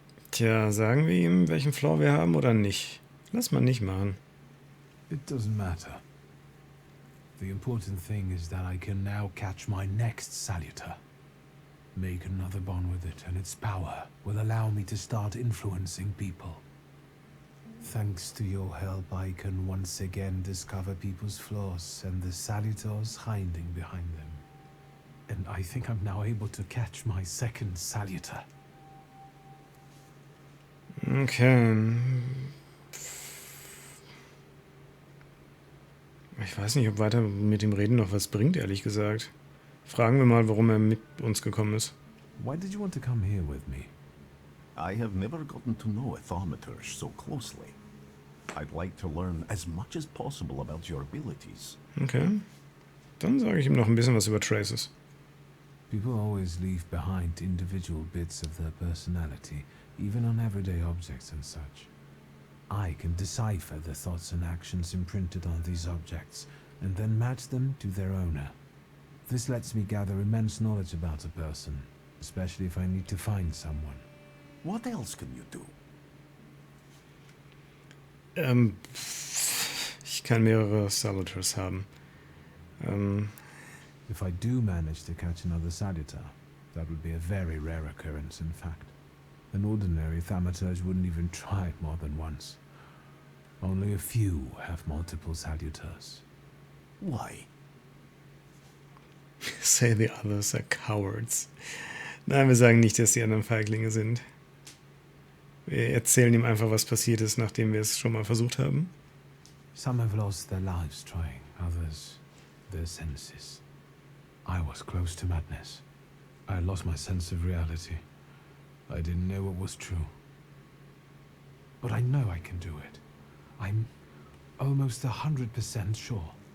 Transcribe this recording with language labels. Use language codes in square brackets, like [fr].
[de] Tja, sagen wir ihm, welchen Flaw wir haben oder nicht? Lass mal nicht machen. [en] It doesn't matter. The important thing is that I can now catch my next Salutor. Make another bond with it, and its power will allow me to start influencing people. Thanks to your help, I can once again discover people's flaws and the Salutors hiding behind them. And I think I'm now able to catch my second Salutor. Okay. [de] Ich weiß nicht, ob weiter mit dem Reden noch was bringt, ehrlich gesagt. Fragen wir mal, warum er mit uns gekommen ist. [en] Why did you want to come here with me? I have never gotten to know a Thaumaturge so closely. I'd like to learn as much as possible about your abilities. Okay. [de] Dann sage ich ihm noch ein bisschen was über Traces. [en] People always leave behind individual bits of their personality, even on everyday objects and such. I can decipher the thoughts and actions imprinted on these objects, and then match them to their owner. This lets me gather immense knowledge about a person, especially if I need to find someone. What else can you do? [de] Ich kann mehrere Salutors haben. [en] If I do manage to catch another Salutor, that would be a very rare occurrence, in fact. An ordinary Thaumaturge wouldn't even try it more than once. Only a few have multiple Salutors. Why? Say the others are cowards. [de] Nein, wir sagen nicht, dass die anderen Feiglinge sind. Wir erzählen ihm einfach, was passiert ist, nachdem wir es schon mal versucht haben. [en] Some have lost their lives trying, others their senses. I was close to madness. I lost my sense of reality. I didn't know what was true. But I know I can do it. I'm almost 100% sure.